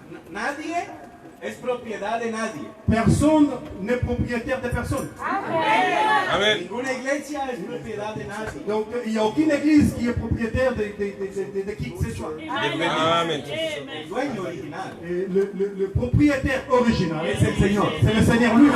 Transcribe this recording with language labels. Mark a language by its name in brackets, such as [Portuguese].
[Spanish] Nadie es propiedad de nadie. [French] personne n'est propriétaire de personne. Amen. [Spanish] Ninguna iglesia es propiedad de nadie. [French] Donc il n'y a aucune église qui est propriétaire de qui que ce soit. Amen. [Spanish] El dueño original [French] Et le propriétaire original, [Spanish] es el Señor. [French] c'est le Seigneur lui-même.